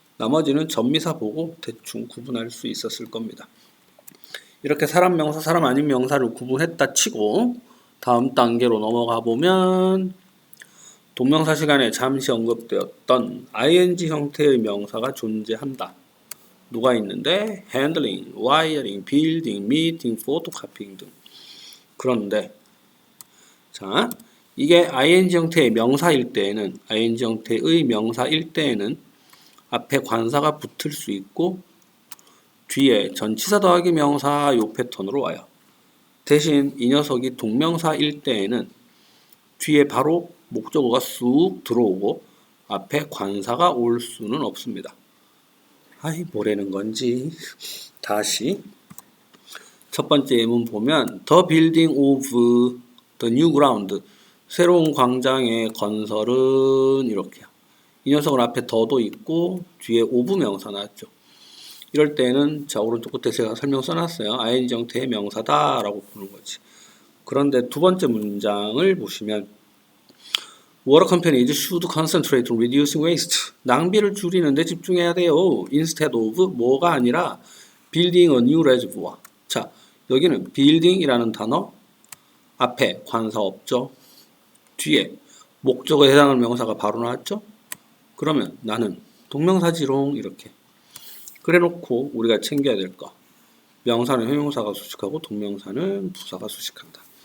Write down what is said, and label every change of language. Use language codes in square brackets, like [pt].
[ko] 나머지는 전미사 보고 대충 구분할 수 있었을 겁니다. 이렇게 사람 명사, 사람 아닌 명사를 구분했다 치고 다음 단계로 넘어가 보면 동명사 시간에 잠시 언급되었던 ing 형태의 명사가 존재한다. 누가 있는데 [en] handling, wiring, building, meeting, photocopying 등. [ko] 그런데 자, 이게 ing 형태의 명사일 때에는 ing 형태의 명사일 때에는 앞에 관사가 붙을 수 있고 뒤에 전치사 더하기 명사 요 패턴으로 와요. 대신 이 녀석이 동명사일 때에는 뒤에 바로 목적어가 쑥 들어오고 앞에 관사가 올 수는 없습니다. 아이 뭐라는 건지. 다시 첫 번째 예문 보면 [en] The building of the new ground, [ko] 새로운 광장의 건설은 이렇게요. 이 녀석은 앞에 더도 있고 뒤에 of 명사 나왔죠. 이럴 때는 자 오른쪽 끝에 제가 설명 써놨어요. ing 형태의 명사다 라고 보는 거지. 그런데 두 번째 문장을 보시면 [en] Water companies should concentrate on reducing waste. [ko] 낭비를 줄이는데 집중해야 돼요. [en] Instead of [ko] 뭐가 아니라 [en] building a new reservoir. [ko] 자 여기는 building이라는 단어 앞에 관사 없죠. 뒤에 목적어에 해당하는 명사가 바로 나왔죠. 그러면 나는 동명사지롱 이렇게. 그래놓고 우리가 챙겨야 될 거. 명사는 형용사가 수식하고 동명사는 부사가 수식한다.